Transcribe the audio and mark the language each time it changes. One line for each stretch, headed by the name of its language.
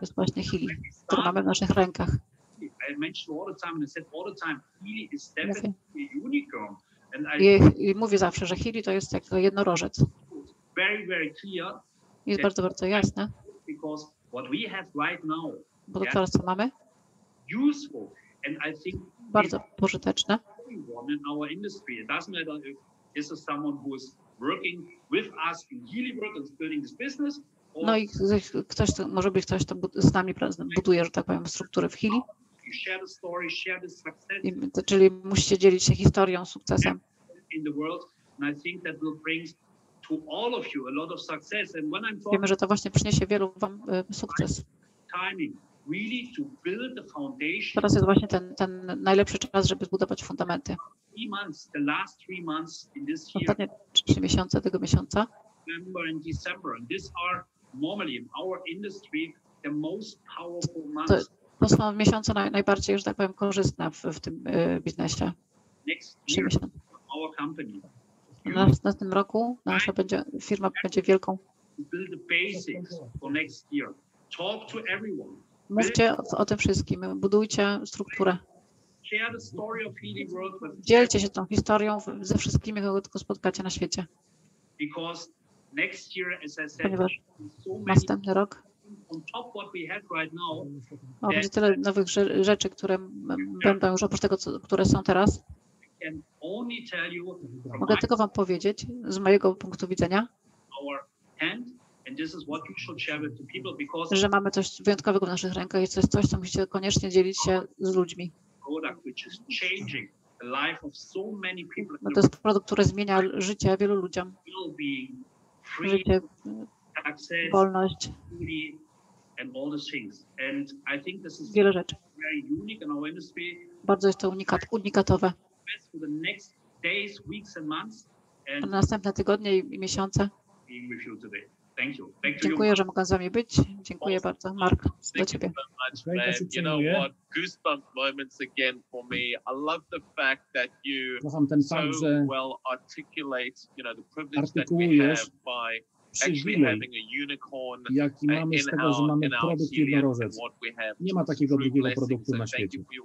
Polish: jest właśnie Healy, który mamy w naszych rękach.
English: I mentioned all the time, and I said all the time, Healy is definitely a unicorn. And
Polish: I mówię zawsze, że Healy to jest jak jednorożec.
English: very, very clear.
Polish: Jest bardzo, bardzo jasne.
English: Because what we have right now,
Polish: Bo to teraz, co mamy,
English: useful, and I think
Polish: bardzo pożyteczne.
English: everyone in our industry. It doesn't matter if this is someone who is working with us in Healy work and building this business.
Polish: No i ktoś, może być ktoś, kto z nami buduje, że tak powiem, struktury w Healy.
English: Share the story, share the success
Polish: Czyli musicie dzielić się historią, sukcesem.
English: in the world, and I think that will bring to all of you a lot of success. And when I'm talking
Polish: Wiemy, że to właśnie przyniesie wielu wam sukces.
English: timing, really to build the foundation.
Polish: Teraz jest właśnie ten najlepszy czas, żeby zbudować fundamenty.
English: 3 months, the last 3 months in this year,
Polish: Ostatnie 3 miesiące tego miesiąca,
English: November and December, and these are normally in our industry the most powerful months.
Polish: to są miesiące najbardziej, że tak powiem, korzystne w tym biznesie.
English: Next 3 year,
Polish: miesiące.
English: our company.
Polish: Na tym roku nasza firma będzie wielką.
English: Build the basics for next year. Talk to everyone.
Polish: Mówcie o tym wszystkim, budujcie strukturę.
English: Share the story of Healy World with
Polish: Dzielcie się tą historią ze wszystkimi, kogo tylko spotkacie na świecie.
English: because next year, as I said,
Polish: Ponieważ
English: so many
Polish: następny rok
English: on top what we have right now.
Polish: będzie tyle nowych rzeczy, które będą już oprócz tego, które są teraz.
English: I can only tell you from
Polish: Mogę tylko wam powiedzieć z mojego punktu widzenia,
English: our hand, and this is what you should share with the people because
Polish: że mamy coś wyjątkowego w naszych rękach i to jest coś, co musicie koniecznie dzielić się z ludźmi.
English: product which is changing the life of so many people.
Polish: Bo to jest produkt, który zmienia życie wielu ludziom.
English: Well-being, freedom,
Polish: Życie,
English: access,
Polish: wolność,
English: beauty, and all these things. And I think this is
Polish: wiele rzeczy.
English: very unique in our industry.
Polish: Bardzo jest to unikatowe.
English: Best for the next days, weeks, and months.
Polish: Na
English: And
Polish: następne tygodnie i miesiące.
English: being with you today. Thank you. Back to you.
Polish: Dziękuję, że mogę z wami być. Dziękuję bardzo. Mark, do ciebie.
English: Much, man. You know what? Goosebump moments again for me. I love the fact that you
Polish: Kocham ten
English: so
Polish: fakt, że
English: well articulate, the privilege that we
Polish: artykułujesz
English: have by actually
Polish: przywilej,
English: having a unicorn
Polish: jaki mamy z tego, że mamy produkt jednorożec. Nie ma takiego drugiego produktu na świecie.